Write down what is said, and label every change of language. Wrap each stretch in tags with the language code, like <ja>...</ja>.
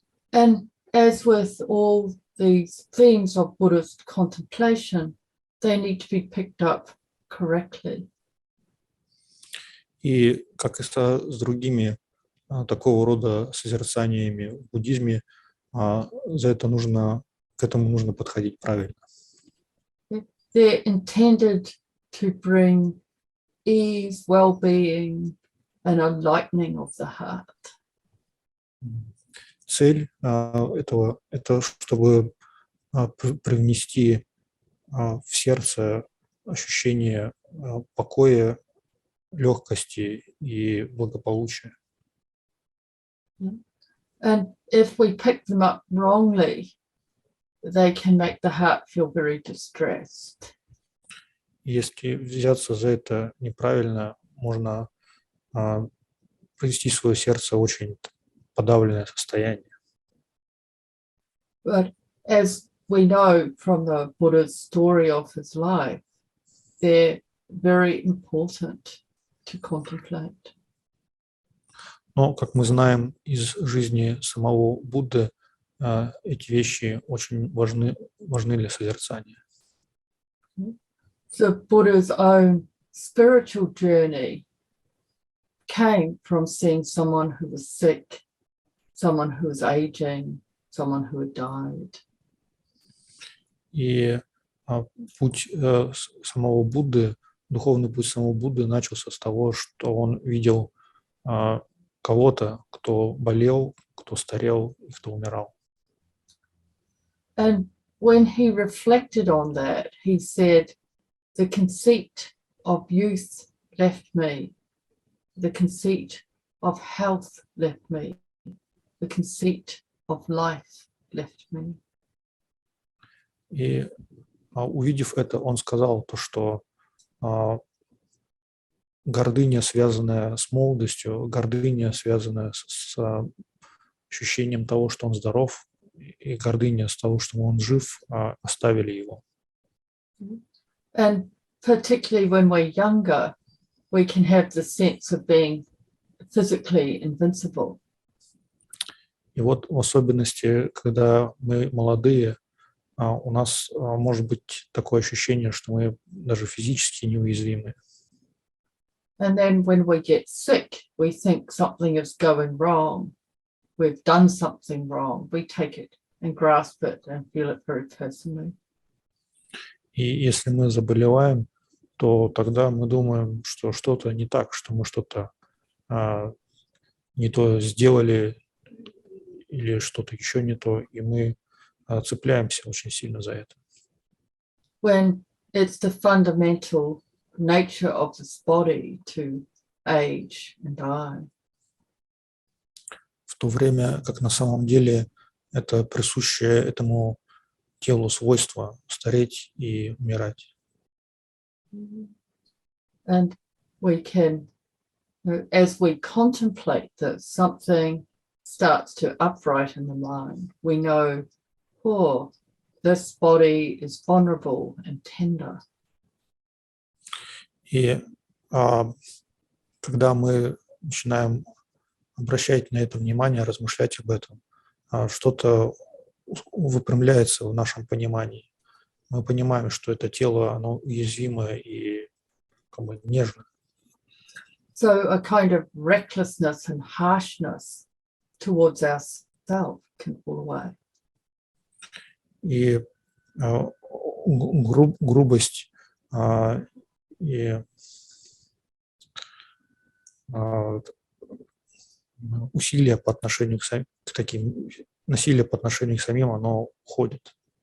<en>And as with all these themes of Buddhist contemplation, they need to be picked up correctly.</en> <ru>И как и с другими такого рода созерцаниями в буддизме, к этому нужно подходить правильно.</ru> <en>They're intended to bring ease, well-being, and a lightening of the heart.</en> <ru>Цель этого – это чтобы привнести в сердце ощущение покоя легкости и благополучия.</ru> <en>And if we pick them up wrongly, they can make the heart feel very distressed.</en> <ru>Если взяться за это неправильно, можно привести свое сердце в очень подавленное состояние.</ru> <en>But as we know from the Buddha's story of his life, they're very important to contemplate.</en> <ru>Но, как мы знаем из жизни самого Будды, эти вещи очень важны для созерцания.</ru> <en>So Buddha's own spiritual journey came from seeing someone who was sick, someone who was aging, someone who had died.</en> <ru>И путь самого Будды, духовный путь самого Будды начался с того, что он видел кого-то, кто болел, кто старел и кто умирал.</ru> <en>And when he reflected on that, he said, the conceit of youth left me, the conceit of health left me, the conceit of life left me.</en> <ru>И увидев это, он сказал то, что гордыня, связанная с молодостью, гордыня, связанная с ощущением того, что он здоров, и гордыня с того, что он жив, оставили его.</ru> <en>And particularly when we're younger, we can have the sense of being physically invincible.</en> <ru>И вот в особенности, когда мы молодые, у нас может быть такое ощущение, что мы даже физически неуязвимы.</ru> <en>And then when we get sick, we think something is going wrong. We've done something wrong. We take it and grasp it and feel it very personally.</en> <ru>И если мы заболеваем, то тогда мы думаем, что что-то не так, что мы что-то не то сделали или что-то еще не то, и мы цепляемся очень сильно за это.</ru> <en>When it's the fundamental nature of this body to age and die.</en> <ru>В то время как на самом деле это присущее этому телу свойство стареть и умирать.</ru> <en>And we can, as we contemplate this, something starts to upright in the mind. We know, oh, this body is vulnerable and tender.</en> <ru>И когда мы начинаем обращать на это внимание, размышлять об этом, что-то выпрямляется в нашем понимании. Мы понимаем, что это тело, оно уязвимое и как бы нежное.</ru> <en>So a kind of recklessness and harshness towards ourselves can fall away.</en> <ru>И грубость и усилия по отношению к таким, насилие по отношению к самим, оно уходит.</ru>